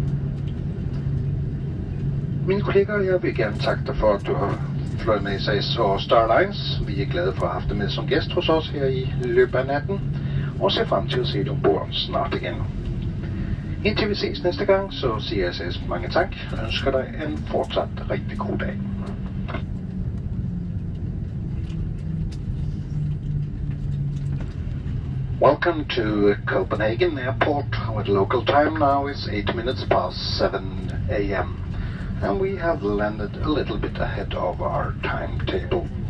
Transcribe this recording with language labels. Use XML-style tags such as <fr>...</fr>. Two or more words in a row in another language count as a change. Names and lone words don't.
<da>Mine kolleger, jeg vil gerne takke dig for, at du har fløjet med SAS og Star Alliance. Vi er glade for at have haft dig med som gæst hos os her i løbet af natten, og ser frem til at se dig ombord snart igen. Indtil vi ses næste gang, så siger SAS mange tak og ønsker dig en fortsat rigtig god dag.</da> <en>Welcome to Copenhagen Airport, where the local time now is 8 minutes past 7 a.m. And we have landed a little bit ahead of our timetable.</en>